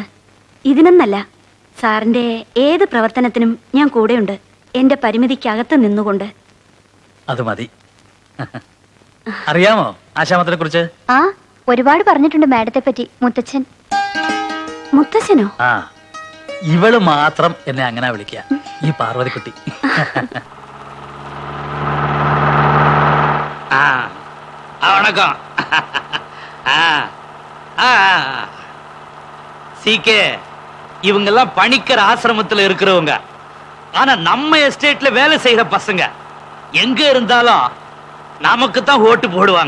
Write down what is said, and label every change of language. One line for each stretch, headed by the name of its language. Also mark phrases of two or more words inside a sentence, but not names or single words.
Malayalam: ഇതിനൊന്നല്ല, സാറിന്റെ ഏത് പ്രവർത്തനത്തിനും ഞാൻ കൂടെയുണ്ട്, എന്റെ പരിമിതിക്കകത്ത് നിന്നുകൊണ്ട്. അത് മതി. അറിയാമോ ആശാമത്തിനെ കുറിച്ച്? ആ, ഒരുപാട് പറഞ്ഞിട്ടുണ്ട് മാഡത്തെ പറ്റി മുത്തച്ഛൻ. മുത്തച്ഛനോ? ആ, ഇവള് മാത്രം എന്നെ അങ്ങനെ വിളിക്കുക, ഈ പാർവതിക്കുട്ടി.
Tamil: வணக்கம். சீக்கே, இவங்கெல்லாம் பணிக்கர் ஆசிரமத்தில் இருக்கிறவங்க. ஆனா நம்ம எஸ்டேட்ல வேலை செய்யற பசங்க எங்க இருந்தாலும் நமக்கு தான் ஓட்டு போடுவாங்க.